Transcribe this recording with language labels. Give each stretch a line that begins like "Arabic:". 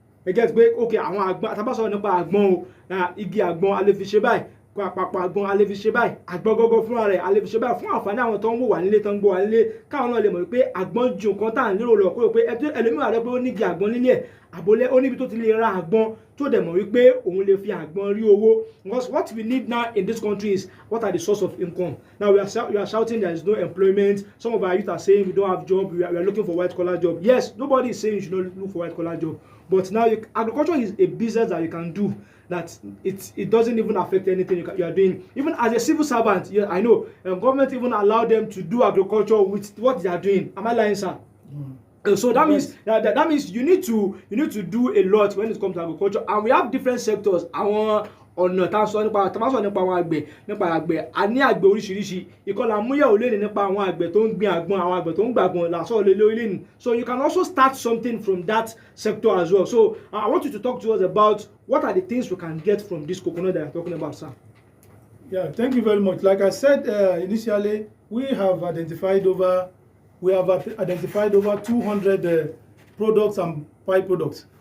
Yoruba: Ẹ get pé okay, àwọn àgbọn, tá bá sọ nípa àgbọn o, igi àgbọn a lè fi ṣe báyìí. Àpapọ̀ àgbọn a lè fi ṣe báyìí, àgbọn gọ́gọ́ fúnra rẹ̀ a lè fi ṣe báyìí fún àǹfààní àwọn tó ń wò wá nílé tó ń gbọ́ wá nílé, káwọn náà lè mọ̀ pé àgbọn ju nǹkan tá à ń lérò lọ, kó pé ẹlòmíràn rẹ pé ó nígi àgbọn nílé ẹ̀ àbólẹ́ ó níbi tó ti lè ra àgbọn tó dẹ̀ mọ̀ wípé òun lè fi àgbọn rí owó.
English: Because what we need now in this country is what are the source of income. Now we are shouting there is no employment. Some of our youth are saying we don't have job, we are looking for white collar job. Yes, nobody is saying you should not look for white collar job, but now agriculture is a business that you can do, that it doesn't even affect anything you are doing. Even as a civil servant, I know government even allow them to do agriculture with what they are doing. Am I lying, sir? So that means that means you need to do a lot when it comes to agriculture, and we have different sectors.
Yoruba: Àwọn ọ̀nà tá a sọ nípa àwọn àgbẹ̀ a ní àgbẹ̀ oríṣiríṣi. Ìkọlà múyẹ̀wò lé ní nípa àwọn àgbẹ̀ tó ń gbin àgbọn, àwọn àgbẹ̀ tó ń gbàgbọn làásọ̀ lé lórí lẹ́nu.
English: So you can also start something from that sector as well. So I want you to talk to us about what are the things we can get from this coconut that you're talking about, sir. Yeah, thank you very much. Like I said initially, we have identified over 200 products and byproducts.